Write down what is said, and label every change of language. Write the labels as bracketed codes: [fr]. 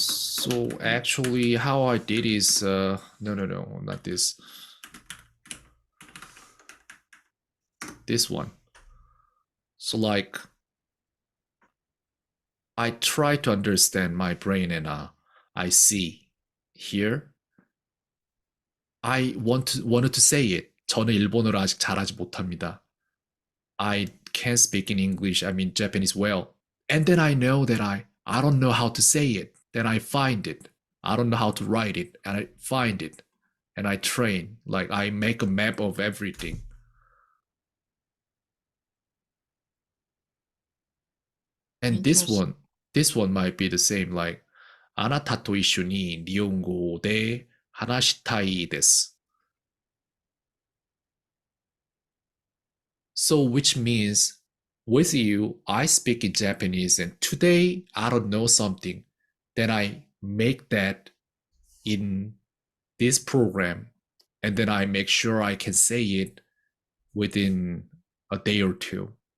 [en] So actually, how I did is no, not this. This one. So like I try to understand my brain and I see here. wanted to say it. [ko] 저는 일본어를 아직 잘하지 못합니다. [en] I can't speak in English, I mean Japanese well. And then I know that I don't know how to say it. Then I find it. I don't know how to write it, and I find it. And I train. Like I make a map of everything. And Interesting. this one might be the same. [ja] Like あなたと一緒に日本語で話したいです. [en] So which means with you, I speak in Japanese, and today I don't know something. Then I make that in this program, and then I make sure I can say it within a day or two.